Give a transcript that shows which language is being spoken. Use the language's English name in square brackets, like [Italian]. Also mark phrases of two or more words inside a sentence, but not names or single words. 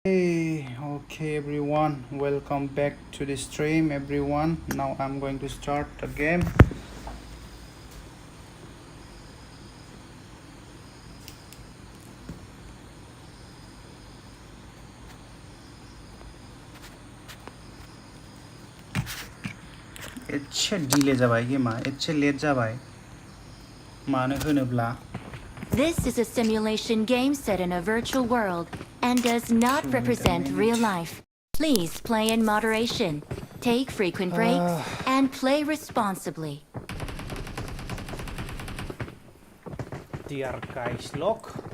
[English] Hey, okay everyone, welcome back to the stream everyone. Now I'm going to start the game. [Bodo] एसे डिले जाबाय गेमा एसे लेट जाबाय मानो होनोब्ला [English] This is a simulation game set in a virtual world and does not represent real life. Please play in moderation, take frequent breaks, and play responsibly. Dear guys, look.